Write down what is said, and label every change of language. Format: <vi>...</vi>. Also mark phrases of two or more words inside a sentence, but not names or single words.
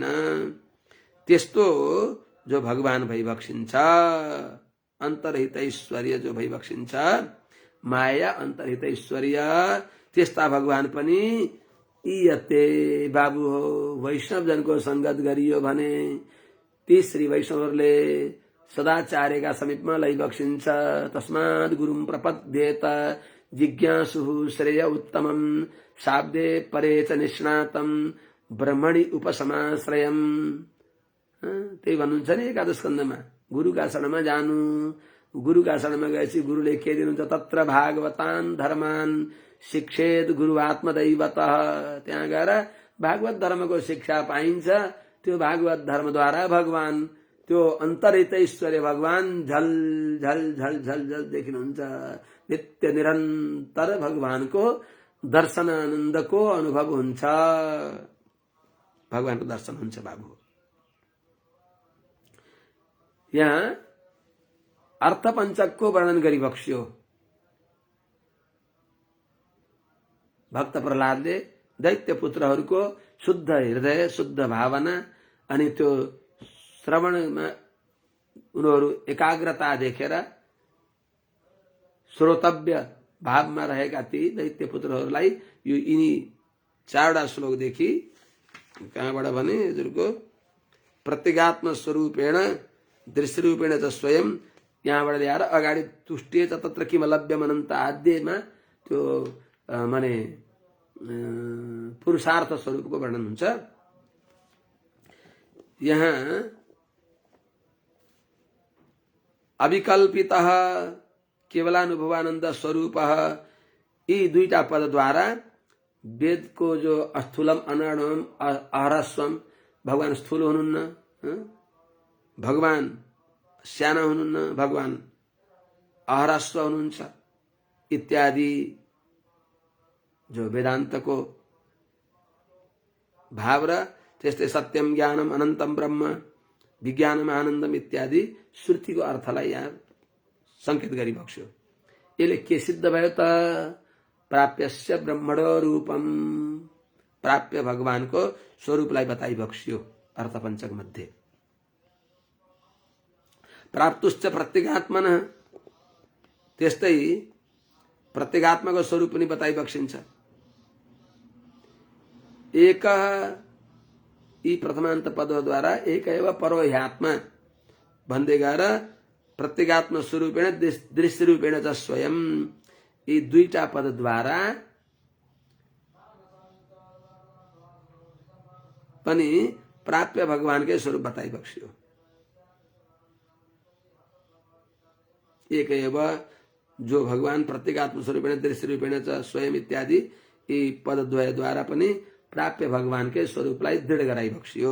<ne>त्यस्तो जो भगवान भइबक्सिन्छ, अन्तर्हित ऐश्वर्य जो भइबक्सिन्छ, माया अन्तर्हित ऐश्वर्य, त्यस्ता भगवान पनि इयते बाबु हो। वैष्णवजनको संगत गरियो भने ती श्री वैष्णवहरूले सदाचार्यका समीपमा लैबक्सिन्छ।</ne> <sa>तस्मात् गुरुं प्रपद्येत जिज्ञासु श्रेय उत्तमं शाब्दे परे च निष्णातं ब्रह्मणि उपसमाश्रयम्।</sa> <ne>त्यही भन्नुहुन्छ नि एकादश स्कन्धमा, गुरुका शरणमा जानु। गुरुका शरणमा गएपछि गुरुले के दिनुहुन्छ?</ne> <sa>तत्र भागवतान् धर्मान् शिक्षेत गुरु आत्मदैवतः।</sa> <ne>त्यहाँ गएर भागवत धर्मको शिक्षा पाइन्छ। त्यो भागवत धर्मद्वारा भगवान, त्यो अन्तर्हित ऐश्वर्य भगवान झल झल झल झल झल देखिनुहुन्छ। नित्य निरन्तर भगवानको दर्शन आनन्दको अनुभव हुन्छ। भगवानको दर्शन हुन्छ बाबु। यहाँ अर्थपञ्चकको वर्णन गरिबक्स्यो। भक्त प्रहलादले दैत्य पुत्रहरूको शुद्ध हृदय, शुद्ध भावना अनि त्यो श्रवणमा उनीहरू एकाग्रता देखेर श्रोतव्य भावमा रहेका ती दैत्य पुत्रहरूलाई यो यिनी 4वटा श्लोकदेखि कहाँबाट भने हजुरको</ne> <sa>प्रत्यगात्म स्वरूपेण दृश्य रूपेण च स्वयं,</sa> <ne>यहाँबाट ल्याएर अगाडि</ne> <sa>तुष्टे च तत्र किम लभ्यम अनन्त</sa> <ne>आद्यमा त्यो माने पुरुषार्थ स्वरूपको वर्णन हुन्छ। यहाँ</ne> <sa>अविकल्पितः केवलानुभवानंद</sa> <ne>स्वरूप, यी दुईटा पदद्वारा वेदको जो</ne> <sa>स्थूलम अनर्णम अहरस्वम,</sa> <ne>भगवान स्थूल हुनुहुन्न, भगवान साना हुनुहुन्न, भगवान अहरस्व हुनुहुन्छ इत्यादि जो वेदान्तको भाव र त्यस्तै</ne> <sa>सत्यम ज्ञानम अनन्तम ब्रह्म विज्ञानम आनन्दम</sa> <ne>इत्यादि श्रुतिको अर्थलाई यहाँ संकेत गरिबक्स्यो। यसले के सिद्ध भयो त?</ne> <sa>प्राप्यस्य ब्रह्मणो रूपम,</sa> <ne>प्राप्य भगवानको स्वरूपलाई बताइबक्स्यो अर्थपञ्चक मध्ये।</ne> <sa>प्राप्तुश्च प्रत्यगात्मन,</sa> <ne>त्यस्तै प्रत्यगात्माको स्वरूप पनि बताइबक्सिन्छ। एक यी प्रथमान्त पदद्वारा</ne> <sa>एक एव परो ह्यात्मा</sa> <ne>भन्दै गएर</ne> <sa>प्रत्यगात्म स्वरूपेण दृश्य रूपेण च स्वयं,</sa> <ne>यी दुईटा पदद्वारा पनि प्राप्य भगवानकै स्वरूप बताइबक्स्यो।</ne> <sa>एक एव</sa> <ne>जो भगवान</ne> <sa>प्रत्यगात्म स्वरूपेण दृश्य रूपेण च स्वयं</sa> <ne>इत्यादि यी पदद्वयद्वारा पनि प्राप्य भगवानकै स्वरूपलाई दृढ गराइबक्स्यो।</ne>